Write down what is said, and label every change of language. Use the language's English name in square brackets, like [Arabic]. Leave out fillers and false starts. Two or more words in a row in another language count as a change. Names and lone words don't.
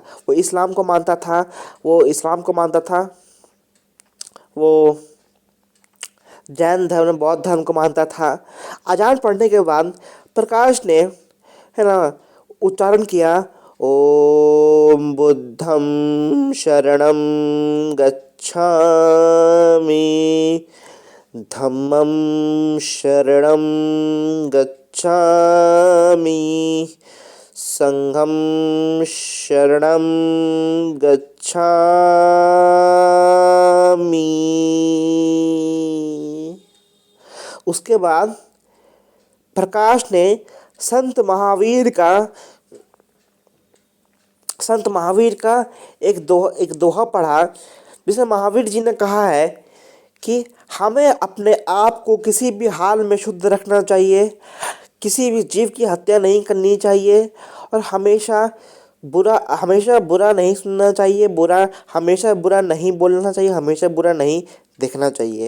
[Hindi] वो इस्लाम को मानता था, वो जैन धर्म, बौद्ध धर्म को मानता था। अजान पढ़ने के बाद प्रकाश ने, है ना, उच्चारण किया, [Pali] ओम बुद्धं शरणं गच्छामि, धम्मं शरणं गच्छामि, संघं शरणं गच्छामि। [Hindi] उसके बाद प्रकाश ने संत महावीर का एक दोहा पढ़ा, जिसमें महावीर जी ने कहा है कि हमें अपने आप को किसी भी हाल में शुद्ध रखना चाहिए, किसी भी जीव की हत्या नहीं करनी चाहिए, और हमेशा बुरा नहीं सुनना चाहिए, हमेशा बुरा नहीं बोलना चाहिए, हमेशा बुरा नहीं देखना चाहिए।